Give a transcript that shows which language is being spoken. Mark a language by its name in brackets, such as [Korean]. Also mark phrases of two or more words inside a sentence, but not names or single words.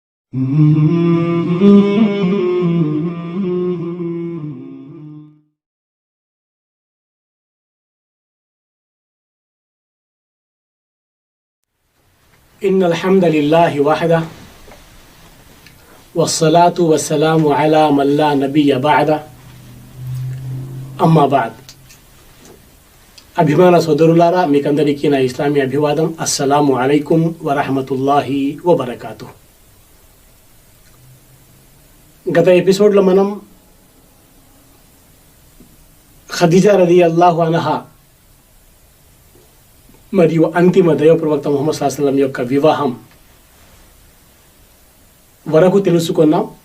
[Arabic] إن الحمد لله وحده والصلاة والسلام على من لا نبي بعده أما بعد [Telugu] అభిమాన సోదరులారా, మీకందరికీ నా ఇస్లామీ అభివాదం. [Arabic] السلام عليكم ورحمة الله وبركاته. [Telugu] గత ఎపిసోడ్లో మనం ఖదీజా [Arabic] رضي الله عنها [Telugu] మరియు అంతిమ దైవ ప్రవక్త ముహమ్మద్ [Arabic] صلى الله عليه وسلم [Telugu] యొక్క వివాహం వరకు తెలుసుకున్నాం.